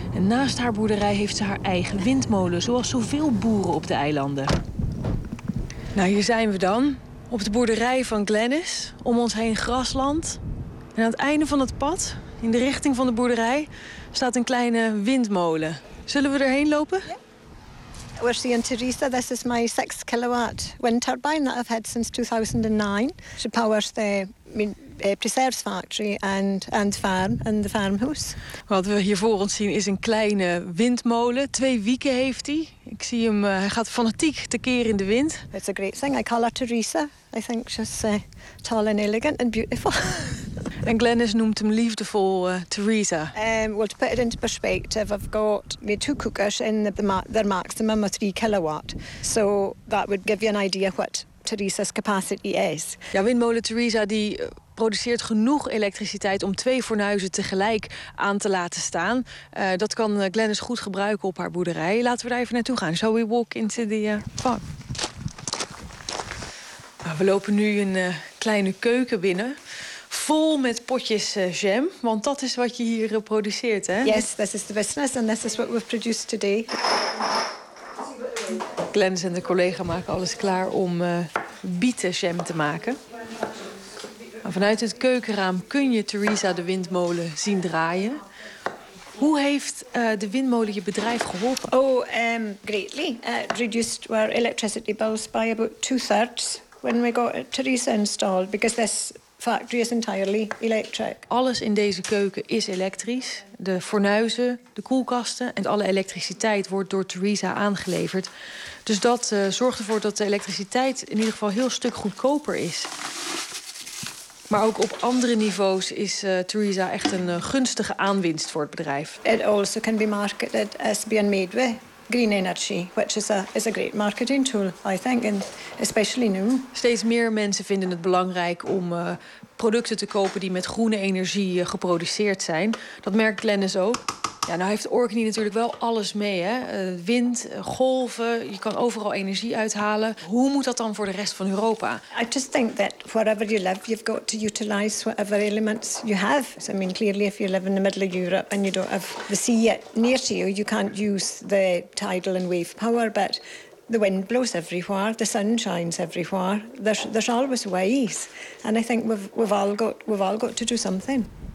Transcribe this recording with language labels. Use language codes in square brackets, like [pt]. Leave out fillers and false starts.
[nl] En naast haar boerderij heeft ze haar eigen windmolen, zoals zoveel boeren op de eilanden. Nou, hier zijn we dan, op de boerderij van Glennis, om ons heen grasland. En aan het einde van het pad, in de richting van de boerderij, staat een kleine windmolen. Zullen we erheen lopen? [en] Yeah. We're seeing Teresa. This is my 6 kilowatt wind turbine that I've had since 2009. She powers the preserves factory and farm and the farmhouse. [nl] Wat we hier voor ons zien is een kleine windmolen. 2 wieken heeft hij. Ik zie hem, hij gaat fanatiek tekeer in de wind. [en] It's a great thing. I call her Teresa. I think she's tall and elegant and beautiful. [nl] En Glennis noemt hem liefdevol Teresa. [en] Well, to put it into perspective, I've got my 2 cookers in their maximum of 3 kilowatt. So that would give you an idea what Teresa's capacity is. [nl] Ja, windmolen Teresa die produceert genoeg elektriciteit om 2 fornuizen tegelijk aan te laten staan. Dat kan Glennis goed gebruiken op haar boerderij. Laten we daar even naartoe gaan. [en] Shall we walk into the farm? [nl] Nou, we lopen nu een kleine keuken binnen. Vol met potjes jam. Want dat is wat je hier produceert, hè? [en] Yes, this is the business and this is what we've produced today. [nl] Glennis en de collega maken alles klaar om bietenjam te maken. Vanuit het keukenraam kun je Teresa de windmolen zien draaien. Hoe heeft de windmolen je bedrijf geholpen? [en] Oh, greatly. It reduced our electricity bills by about 2/3 when we got Teresa installed, because this factory is entirely electric. [nl] Alles in deze keuken is elektrisch. De fornuizen, de koelkasten en alle elektriciteit wordt door Teresa aangeleverd. Dus dat zorgt ervoor dat de elektriciteit in ieder geval heel stuk goedkoper is. Maar ook op andere niveaus is Teresa echt een gunstige aanwinst voor het bedrijf. It also can be marketed as being made with green energy, which is a great marketing tool, I think, and especially now. Steeds meer mensen vinden het belangrijk om producten te kopen die met groene energie geproduceerd zijn. Dat merkt Glennis ook. Ja, nou heeft Orkney natuurlijk wel alles mee, hè? Wind, golven, je kan overal energie uithalen. Hoe moet dat dan voor de rest van Europa? [en] I just think that wherever you live, you've got to utilize whatever elements you have. So, I mean, clearly if you live in the middle of Europe and you don't have the sea yet near to you, you can't use the tidal and wave power, but the wind blows everywhere, the sun shines everywhere. There's always ways. And I think we've all got to do something.